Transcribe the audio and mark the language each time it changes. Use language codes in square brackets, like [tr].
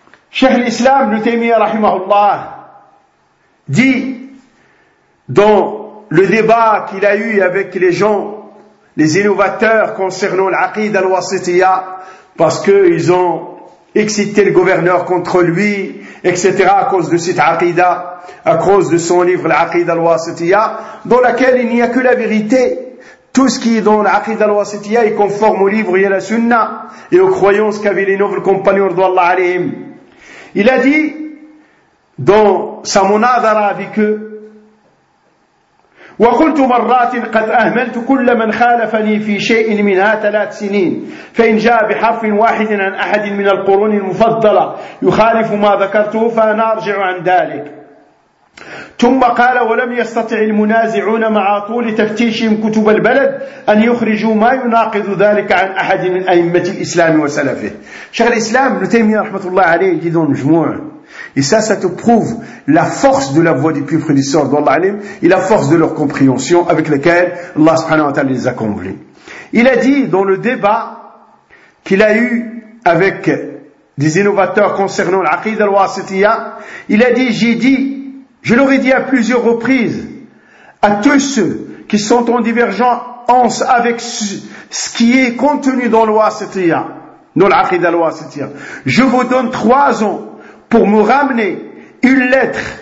[fr] Cheikh l'Islam, le Taymiyyah, rahimahullah, dit, dans le débat qu'il a eu avec les gens, les innovateurs concernant l'aqid al-wasitiya, parce qu'ils ont excité le gouverneur contre lui, etc., à cause de cette aqida, à cause de son livre, l'aqid al-wasitiya, dans laquelle il n'y a que la vérité. Tout ce qui est dans l'aqid al-wasitiya est conforme au livre et à la sunna, et aux croyances qu'avaient les nobles compagnons d'Allah alayhim. Il a dit, dans sa munadara avec eux, [ar] وَقُلْتُ مَرَّاتٍ قَدْ أَهْمَلْتُ كُلَّ مَنْ خَالَفَنِي فِي شَيْءٍ مِنْهَا ثَلَاثْ سِنِينَ فَإِنْ جَاءَ بِحَرْفٍ وَاحِدٍ عَنْ أَحَدٍ مِنَ الْقُرُونِ الْمُفَضَّلَةِ يُخَالِفُ مَا ذَكَرْتُهُ فَأَنَا أَرْجِعُ عَنْ ذَلِكَ. ثم قال ولم يستطع المنازعون مع طول تفتيشهم كتب البلد أن يخرجوا ما يناقض ذلك عن أحد من أئمة الإسلام وسلفه. شيخ الإسلام ابن تيمية رحمة الله عليه [fr] dit dans le Jumu'ah, et ça te prouve la force de la voix des plus prédécesseurs d'Allah alayhim et la force de leur compréhension avec laquelle Allah subhanahu wa ta'ala les a comblés. Il a dit dans le débat qu'il a eu avec des innovateurs concernant l'aqid al-wasitiya, il a dit, j'ai dit, je leur ai dit à plusieurs reprises, à tous ceux qui sont en divergence avec ce qui est contenu dans l'Ouassitiya, dans l'Aqid al-Ouassitiya, je vous donne 3 ans pour me ramener une lettre